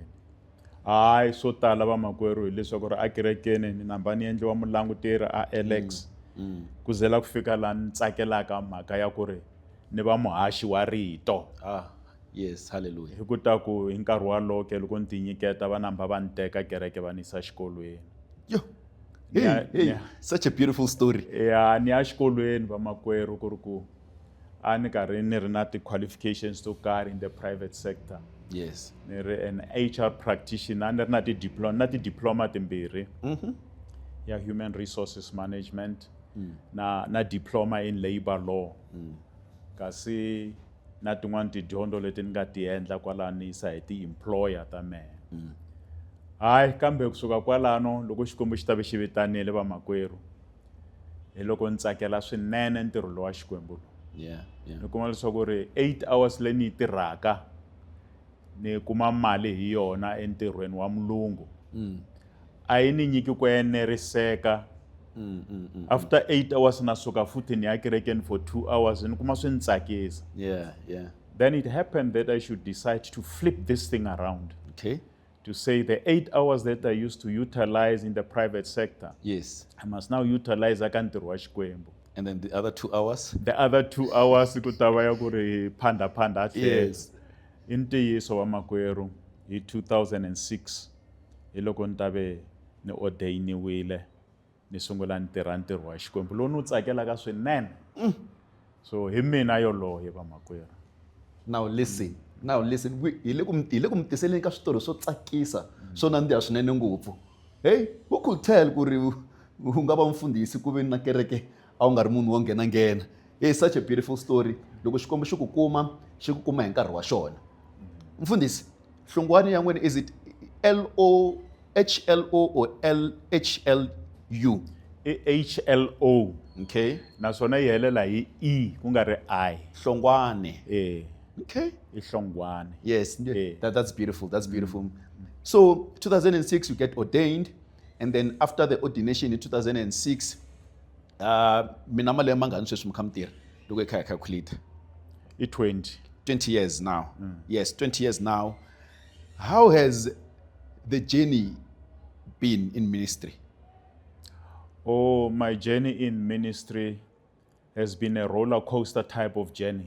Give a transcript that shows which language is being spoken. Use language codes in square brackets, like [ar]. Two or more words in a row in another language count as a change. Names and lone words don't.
[ts] Hayi swo tala vamakwerhu hileswaku ri a kerekeni ni namba ni endliwa mulanguteri a Alex. Ku zela ku fika la ni tsakelaka mhaka ya ku ri ni va muhaxi wa rito. [en] Yes, hallelujah. [ts] Hi ku ta ku hi nkarhi walowo ke loko ni ti nyiketa va namba va ni teka kereke va ni yisa xikolweni. Yo. [en] Hey, such a beautiful story. [ts] Ya ni ya xikolweni vamakwerhu ku ri ku a ni karhi ni ri na ti-qualifications to karhi [en] in the private sector. Yes. [ts] Ni ri [en] an HR practitioner, [ts] ni ri na ti-diploma timbirhi. [en] Ya human resources management na diploma in labor law. [ts] Kasi na tin'wana tidyondzo leti ni nga ti endla kwala ni yisa hi ti-employer ta mehe. Hayi kambe kusuka kwalano loko Xikwembu xi ta ve xi vitanile vamakwerhu hi loko ni tsakela swinene ntirho lowa Xikwembu. [en] Yeah. [ts] Ni kuma leswaku ri 8 hours leyi ni yi tirhaka ni kuma mali hi yona entirhweni wa mulungu. A yi ni nyiki ku eneriseka. [en] After 8 hours [ts] na suka futhi ni ya kerekeni [en] for 2 hours [ts] ni kuma swi ni tsakisa. [en] Yeah. Then it happened that I should decide to flip this thing around. Okay. To say the 8 hours that I used to utilize in the private sector, Yes. I must now utilize [ts] aka ntirho wa Xikwembu. [en] And then the other 2 hours? The other 2 hours ku ta va ya ku ri phanda Yes. [ts] I ntiyiso vamakwerhu hi 2006 hi loko ni ta ve ni ordainiwile ni sungula ni tirha ntirho wa Xikwembu lowu ni wu tsakelaka swinene. So hi mina yoloye vamakwerhu. [en] Now listen, [ts] hi le ku mi tiseleni ka switori swo tsakisa swo nandziha swinene ngopfu. [en] Hey, who could tell [ts] ku ri u nga va mfundhisi ku ve na kereke a wu nga ri munhu wo nghena. [en] Hey, such a beautiful story. [ts] Loko Xikwembu xi ku kuma hi nkarhi wa xona. Mfundhisi, Hlungwane ya n'wina, [en] is it HLO or LHLU? HLO. Okay. [ts] Naswona yi helela hi E ku nga ri I. Hlongwane. Okay. I Hlongwane. [en] Yes, that's beautiful. So 2006 you get ordained, And then after the ordination in 2006, [ts] mina malembe mangani sweswi mikha mitirha loko hi kha hi calculate. I-20. [en] 20 years now. Yes, 20 years now. How has the journey been in ministry? Oh, my journey in ministry has been a roller coaster type of journey.